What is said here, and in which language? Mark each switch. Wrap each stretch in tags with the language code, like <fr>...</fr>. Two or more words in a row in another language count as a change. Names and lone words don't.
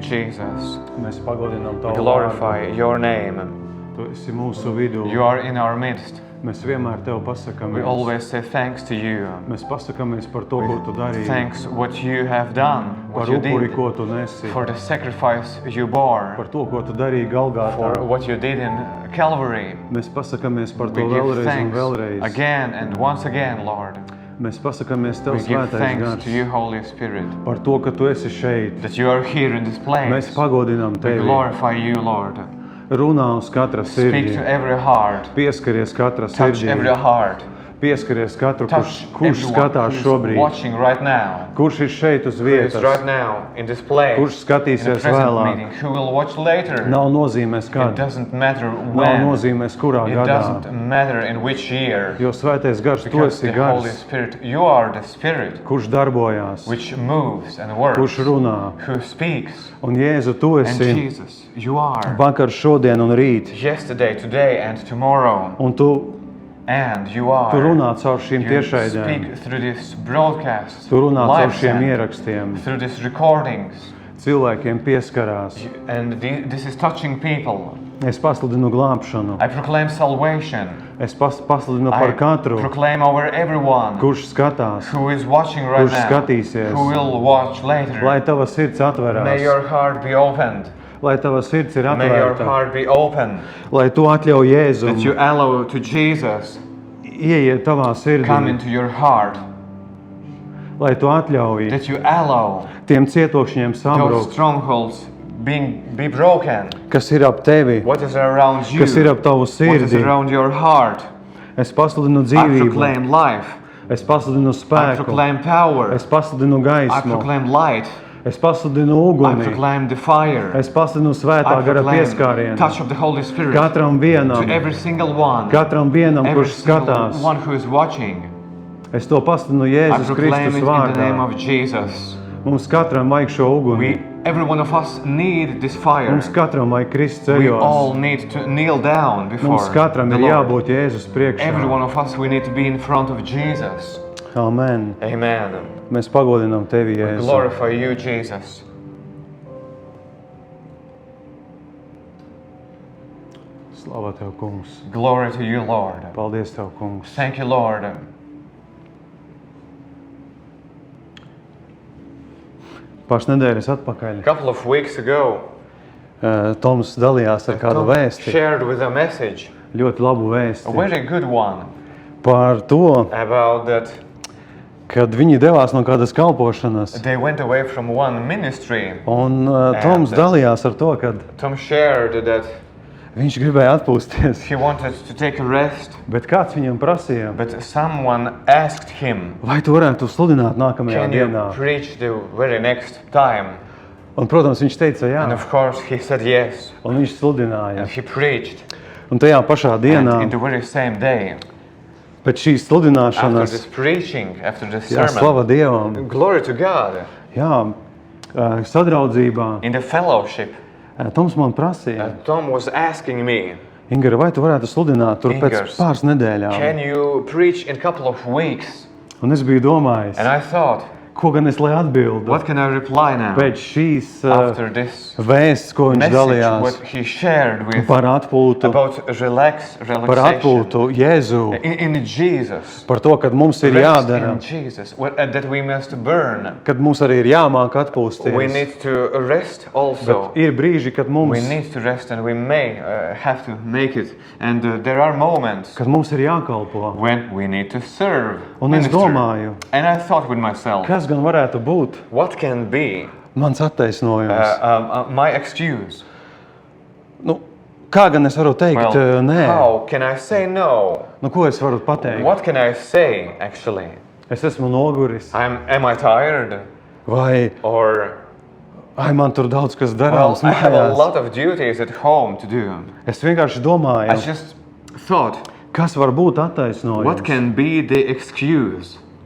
<lv>Jesus. Mēs pagodinām</lv> <en>We</en> <lv>Tavu</lv> <en>glorify</en> <lv>vārdu.</lv> <en>your name.</en> <lv>Tu esi mūsu vidū.</lv> <en>You are in our midst.</en> <lv>Mēs vienmēr Tev</lv> <en>We</en> <lv>pasakamies.</lv> <en>always say thanks to you.</en> <lv>Mēs pasakamies par to, ko Tu darīji.</lv> <en>Thanks what you have done,</en> <lv>Par</lv> <en>what you</en> <lv>upuri,</lv> <en>did,</en> <lv>ko Tu nesi.</lv> <en>for the sacrifice you bore,</en> <lv>Par to, ko Tu darīji Galgātā.</lv> <en>for what you did in Calvary.</en> <lv>Mēs pasakamies par</lv> <en>We</en> <lv>to</lv> <en>give</en> <lv>vēlreiz un</lv> <en>thanks</en> <lv>vēlreiz.</lv> <en>again and once again, Lord.</en> <lv>Mēs pasakamies Tev</lv> <en>We give</en> <lv>svētais</lv> <en>thanks</en> <lv>gars</lv> <en>to you, Holy Spirit,</en> <lv>par to, ka Tu esi šeit.</lv> <en>that you are here in this place.</en> <lv>Mēs pagodinām</lv> <en>We</en> <lv>Tevi.</lv> <en>glorify you, Lord.</en> <lv>Runā uz katra</lv> <en>Speak</en> <lv>sirdi.</lv> <en>to every heart.</en> <lv>Pieskaries katra</lv> <en>Touch every</en> <lv>sirdī.</lv> <en>heart.</en> <lv>Pieskaries katru,</lv> <en>Touch</en> <lv>kurš</lv> <en>everyone</en> <lv>skatās</lv> <en>who's</en> <lv>šobrīd.</lv> <en>watching right now.</en> <lv>Kurš ir šeit uz</lv> <en>Who is</en> <lv>vietas.</lv> <en>right now in this place.</en> <lv>Kurš</lv> <en>In the</en> <lv>skatīsies</lv> <en>present</en> <lv>vēlāk.</lv> <en>meeting. Who will watch later.</en> <lv>Nav nozīmēs</lv> <en>It</en> <lv>kad.</lv> <en>doesn't matter</en> <lv>Nav</lv> <en>when.</en> <lv>nozīmēs kurā</lv> <en>It</en> <lv>gadā.</lv> <en>doesn't matter in which year.</en> <lv>Jo svētais gars, Tu</lv> <en>Because</en> <lv>esi</lv> <en>the Holy</en> <lv>gars,</lv> <en>Spirit, you are the Spirit</en> <lv>kurš darbojās,</lv> <en>which moves and works.</en> <lv>kurš runā.</lv> <en>Who speaks.</en> <lv>Un Jēzu, Tu</lv> <en>And</en> <lv>esi</lv> <en>Jesus, you are.</en> <lv>vakar, šodien un rīt.</lv> <en>Yesterday, today and tomorrow.</en> <lv>Un Tu</lv> <en>And you are.</en> <lv>runā caur šīm</lv> <en>You</en> <lv>tiešraidēm.</lv> <en>speak through this broadcast.</en> <lv>Tu runā caur</lv> <en>live</en> <lv>šiem</lv> <en>send,</en> <lv>ierakstiem.</lv> <en>Through these recordings.</en> <lv>Cilvēkiem pieskarās.</lv> <en>And this is touching people.</en> <lv>Es pasludinu glābšanu.</lv> <en>I proclaim salvation.</en> <lv>Es pasludinu</lv> <en>I</en> <lv>par katru,</lv> <en>proclaim over everyone</en> <lv>kurš skatās.</lv> <en>who is watching right</en> <lv>Kurš</lv> <en>now,</en> <lv>skatīsies.</lv> <en>who will watch later.</en> <lv>Lai tava sirds</lv> <en>May</en> <lv>atverās.</lv> <en>your heart be opened.</en> <lv>Lai tava sirds ir</lv> <en>May your</en> <lv>atvērta.</lv> <en>heart be open.</en> <lv>Lai Tu atļauj</lv> <en>That you</en> <lv>Jēzum</lv> <en>allow to Jesus</en> <lv>ieiet tavā</lv> <en>come</en> <lv>sirdī.</lv> <en>into your heart.</en> <lv>Lai Tu atļauj</lv> <en>That you allow</en> <lv>tiem cietokšņiem</lv> <en>those</en> <lv>sabrukt,</lv> <en>strongholds be broken.</en> <lv>kas ir ap tevi,</lv> <en>What is around you?</en> <lv>kas ir ap tavu</lv> <en>What is</en> <lv>sirdi.</lv> <en>around your heart?</en> <lv>Es pasludinu</lv> <en>I</en> <lv>dzīvību.</lv> <en>proclaim life.</en> <lv>Es pasludinu</lv> <en>I</en> <lv>spēku.</lv> <en>proclaim power.</en> <lv>Es pasludinu</lv> <en>I</en> <lv>gaismu.</lv> <en>proclaim light.</en> <lv>Es pasludinu</lv> <en>I</en> <lv>uguni.</lv> <en>proclaim the fire.</en> <lv>Es pasludinu svētā</lv> <en>I</en> <lv>gara</lv> <en>proclaim</en> <lv>pieskārienu.</lv> <en>touch of the Holy Spirit</en> <lv>Katram</lv> <en>to</en> <lv>vienam,</lv> <en>every single one.</en> <lv>katram vienam,</lv> <en>Every</en> <lv>kurš</lv> <en>single</en> <lv>skatās.</lv> <en>one who is watching.</en> <lv>Es to pasludinu</lv> <en>I</en> <lv>Jēzus</lv> <en>proclaim</en> <lv>Kristus</lv> <en>it in the name</en> <lv>vārdā.</lv> <en>of Jesus.</en> <lv>Mums katram vajag šo uguni.</lv> <en>Every one of us need this fire.</en> <lv>Mums katram vajag krist</lv> <en>We all</en> <lv>ceļos.</lv> <en>need to kneel down before</en> <lv>Mums katram</lv> <en>the</en> <lv>ir</lv> <en>Lord.</en> <lv>jābūt Jēzus</lv> <en>Every</en> <lv>priekšā.</lv> <en>one of us, we need to be in front of Jesus.</en> <lv>Amen.</lv> <en>Amen.</en> <lv>Mēs pagodinām Tevi, Jēzu.</lv> <en>Glorify you, Jesus.</en> <lv>Slava Tev, kungs.</lv> <en>Glory to you, Lord.</en> <lv>Paldies Tev, kungs.</lv> <en>Thank you, Lord.</en> <lv>Pāris nedēļas atpakaļ</lv> <en>A couple of weeks ago,</en> <lv>Toms dalījās ar kādu</lv> <en>Tom</en> <lv>vēsti,</lv> <en>shared with a message,</en> <lv>ļoti labu</lv> <en>a</en> <lv>vēsti,</lv> <en>very good one,</en> <lv>par to,</lv> <en>about that</en> <lv>kad viņi devās no kādas kalpošanas.</lv> <en>they went away from one ministry.</en> <lv>Un Toms dalījās ar to, ka</lv> <en>Tom shared that</en> <lv>viņš gribēja atpūsties,</lv> <en>he wanted to take a rest,</en> <lv>bet kāds viņam prasīja,</lv> <en>but someone asked him,</en> <lv>vai tu varētu sludināt nākamajā</lv> <en>can you</en> <lv>dienā?</lv> <en>preach the very next time?</en> <lv>Un, protams, viņš teica jā,</lv> <en>And of course he said yes,</en> <lv>un viņš sludināja.</lv> <en>and he preached.</en> <lv>Un tajā pašā dienā,</lv> <en>And in the very same day,</en> <lv>pēc šīs</lv> <en>after</en> <lv>sludināšanas,</lv> <en>this preaching, after this</en> <lv>jā,</lv> <en>sermon,</en> <lv>slava Dievam,</lv> <en>glory to God,</en> <lv>jā, sadraudzībā,</lv> <en>in the fellowship,</en> <lv>Toms man prasīja,</lv> <en>Tom was asking me,</en> <lv>Ingara, vai tu varētu sludināt tur pēc</lv> <en>Ingars,</en> <lv>pāris nedēļām?</lv> <en>can you preach in a couple of weeks?</en> <lv>Un es biju domājis,</lv> <en>And I thought,</en> <lv>ko gan es lai atbildu</lv> <en>what can I reply now</en> <lv>pēc šīs</lv> <en>after this</en> <lv>vēsts, ko viņš</lv> <en>message,</en> <lv>dalījās</lv> <en>what he shared with</en> <lv>par atpūtu,</lv> <en>about</en> <lv>par</lv> <en>relaxation</en> <lv>atpūtu Jēzu,</lv> <en>in Jesus,</en> <lv>par to, kad mums ir</lv> <en>rest</en> <lv>jādara,</lv> <en>in Jesus, that we must burn.</en> <lv>kad mums arī ir jāmāk</lv> <en>We</en> <lv>atpūsties.</lv> <en>need to rest also.</en> <lv>Bet ir brīži, kad</lv> <en>We</en> <lv>mums,</lv> <en>need to rest, and we may have to make it. And there are moments</en> <lv>kad mums ir jākalpo.</lv> <en>when we need to serve.</en> <lv>Un es</lv> <en>minister.</en> <lv>domāju,</lv> <en>And I thought with myself,</en> <lv>kas gan varētu būt</lv> <en>what can be</en> <lv>mans attaisnojums?</lv> <en>my excuse?</en> <lv>Nu, kā gan es varu teikt nē?</lv> <en>How can I say no?</en> <lv>Nu, ko es varu pateikt?</lv> <en>What can I say actually?</en> <lv>Es esmu noguris,</lv> <en>Am I tired?</en> <lv>vai</lv> <en>Or</en> <lv>ai, man tur daudz kas</lv> <en>well,</en> <lv>darāms</lv> <en>I have a</en> <lv>mājās.</lv> <en>lot of duties at home to do.</en> <lv>Es vienkārši</lv> <en>I</en> <lv>domāju,</lv> <en>just thought,</en> <lv>kas var būt</lv> <en>what</en> <lv>attaisnojums.</lv> <en>can be the excuse?</en>